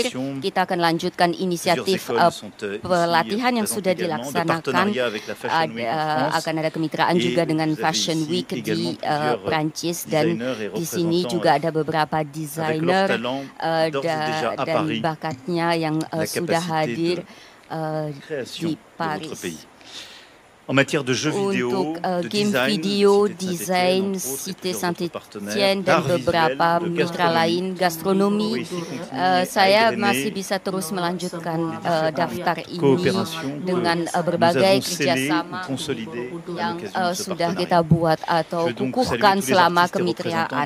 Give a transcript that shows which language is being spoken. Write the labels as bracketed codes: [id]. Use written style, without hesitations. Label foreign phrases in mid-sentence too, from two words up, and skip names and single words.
[id] Kita akan lanjutkan inisiatif pelatihan yang sudah dilaksanakan. Akan ada kemitraan juga dengan Fashion Week di Prancis dan di sini juga ada beberapa desainer dan bakatnya yang sudah hadir di Paris. [fr] En matière de jeux vidéo, de [id] game video, desain, Cité Saint-Étienne dan beberapa mitra lain, gastronomi, saya masih bisa terus melanjutkan daftar ini dengan berbagai kerjasama yang sudah kita buat atau kukuhkan selama kemitraan.